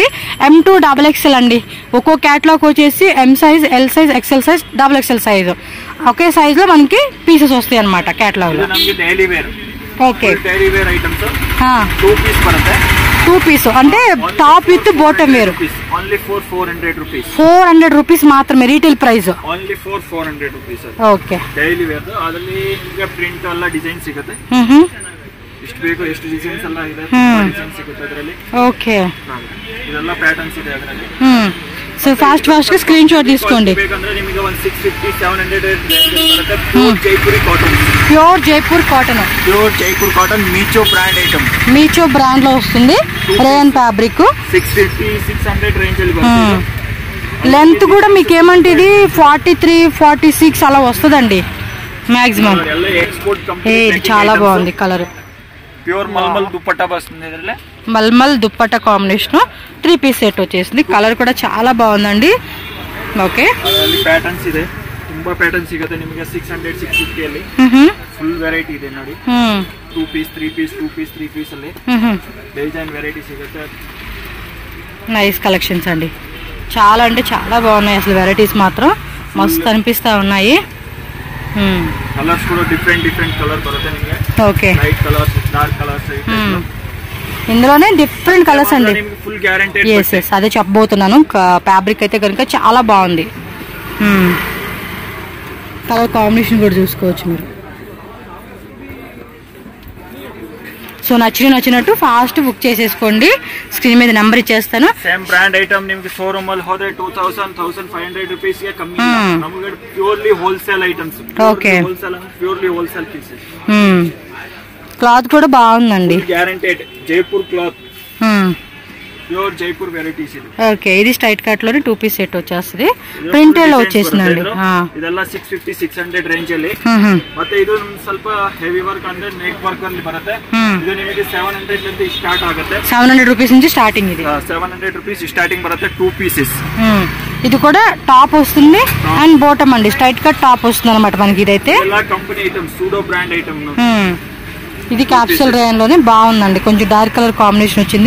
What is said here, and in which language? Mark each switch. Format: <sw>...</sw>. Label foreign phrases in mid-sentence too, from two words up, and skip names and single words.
<te>M2XXL అండి. ఒక్కో క్యాటలాగ్ వచ్చేసి</te> <en>M size, L size, XL size, XXL size</en> <te>ఒకే సైజ్ లో మనకి పీసెస్ వస్తాయి అనమాట క్యాటలాగ్ లో. ఓకే, 2 పీస్ అంటే</te> <en>top with bottom</en> <te>వేరు. 400 రూపీస్ మాత్రమే</te> <en>retail price.</en> <kn>ಓಕೆ,</kn> <en>daily wear</en> <kn>ಅದರಲ್ಲಿ ಈಗ ಪ್ರಿಂಟ್ ಎಲ್ಲ ಡಿಸೈನ್ ಸಿಗುತ್ತೆ. ಎಷ್ಟು ಬೇಕು ಎಷ್ಟು ಡಿಸೈನ್ಸ್ ಎಲ್ಲ ಇದೆ, ಡಿಸೈನ್ ಸಿಗುತ್ತೆ ಅದರಲ್ಲಿ. ಓಕೆ, ಇದೆಲ್ಲ ಪ್ಯಾಟರ್ನ್ಸ್ ಇದೆ ಅದರಲ್ಲಿ.</kn> <en>so fast</en> <te>గా</te> <en>screen shot</en> <te>తీసుకోండి.</te> <kn>ಬೇಕಂದ್ರೆ ನಿಮಗೆ 160-700 ಬರುತ್ತೆ.</kn> <en>pure Jaipur cotton Meesho brand item.</en> <te>మీచో బ్రాండ్ లో వస్తుంది.</te> <en>rayon fabric</en> <te>650-600 రేంజ్ లో బರುತ್ತೆ. లెంత్ కూడా మీకు ఏమంటే ఇది 43-46 అలా వస్తుందండి మాక్సిమం. ఇది చాలా బాగుంది కలర్. ప్యూర్ మల్మల్ దుప్పట్టా వస్తుంది. ಇದರಲ್ಲಿ మల్మల్ దుప్పట్టా</te> <en>combination 3 piece set</en> <te>వచ్చేసింది. కలర్ కూడా చాలా బాగుందండి. ఓకే,</te> <kn>ಪ್ಯಾಟರ್ನ್ಸ್ ಇದೆ, ತುಂಬಾ ಪ್ಯಾಟರ್ನ್ ಸಿಗುತ್ತೆ ನಿಮಗೆ. 600-650 ಅಲ್ಲಿ</kn> <en>full variety</en> <kn>ಇದೆ ನೋಡಿ.</kn> <en>2 piece 3 piece 2 piece 3 piece</en> <kn>ಅಲ್ಲಿ</kn> <en>design variety</en> <kn>ಸಿಗುತ್ತೆ.</kn> <en>nice collections</en> <te>అండి, చాలా అంటే చాలా బాగున్నాయి అసలు. వెరైటీస్ మాత్రం మస్తు అనిపిస్తా ఉన్నాయి. కలర్స్ కూడా</te> <en>different colour</en> <te>బರುತ್ತೆ. ఓకే,</te> <en>light colours, dark colours,</en> <te>ఇందులోనే</te> <en>different colours</en> <te>అండి.</te> <en>full guarantee.</en> <te>ఎస్ అదే చెప్పబోతున్నాను. ఫ్యాబ్రిక్ అయితే కనుక చాలా బాగుంది.</te> <en>colour combination</en> <te>కూడా చూసుకోవచ్చు మీరు. సో నచ్చినట్టు</te> <en>fast book</en> <te>చేసేసుకోండి. స్క్రీన్ మీద నెంబర్ ఇచ్చేస్తాను.</te> <en>same brand item</en> <kn>ನಿಮಗೆ ಶೋರೂಮ್ ಅಲ್ಲಿ ಹೋದ್ರೆ 2000-1500 rupees ಗೆ ಕಮ್ಮಿ. ನಮಗೆ</kn> <en>purely wholesale items.</en> <te>ఓకే,</te> <en>wholesale purely wholesale pieces.</en> <te>క్లాత్ కూడా బాగుందండి,</te> <en>guaranteed Jaipur cloth, pure Jaipur varieties ఇది.</en> <te>ఓకే, ఇది</te> <en>straight cut</en> <te>లోనే</te> <en>2 piece set</en> <te>వచ్చేస్తుంది. ಪ್ರಿಂಟೆಲ್ಲ వచ్చేసిందండి.</te> <kn>ಇದೆಲ್ಲ 650-600 ರೇಂಜ್ ಅಲ್ಲಿ. ಮತ್ತೆ ಇದು ಸ್ವಲ್ಪ</kn> <en>heavy work</en> <kn>ಅಂದ್ರೆ</kn> <en>neck work</en> <kn>ಅಲ್ಲಿ ಬರುತ್ತೆ. ಇದು ನಿಮಗೆ 700 ಲಿಂದ ಸ್ಟಾರ್ಟ್ ಆಗುತ್ತೆ.</kn> <te>700 రూపీస్ నుంచి స్టార్టింగ్. ఇది 700 rupees స్టార్టింగ్ బರುತ್ತೆ. 2 పీసెస్. ఇది కూడా టాప్ వస్తుంది అండ్ బాటమ్ అండి,</te> <en>straight cut top</en> <te>వస్తుంది అనమాట మనకి. ఇదైతే ಎಲ್ಲ</te> <en>company item, pseudo brand item.</en> <te>ఇది</te> <en>capsule rayon</en> <te>లోనే బాగుందండి. కొంచెం</te> <en>dark colour combination</en> <te>వచ్చింది.</te>